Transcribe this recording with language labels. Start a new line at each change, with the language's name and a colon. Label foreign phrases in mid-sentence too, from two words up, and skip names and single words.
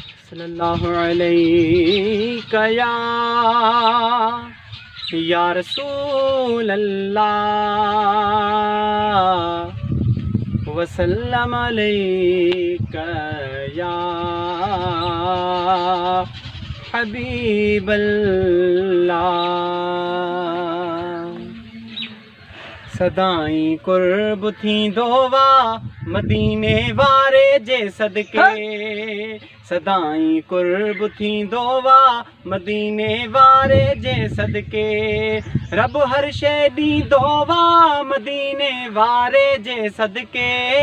Arabic: صلی اللہ علیہ یا، یا رسول اللہ، وسلم علیک یا حبیب اللہ۔
Sindhi: سدائیں قرب تھيندو وا مديني واري جي صدقي، سدائين قرب ٿيندو وا مديني واري جي صدقي، رب هر شيءِ ڏيندو وا مديني واري جي صدقي،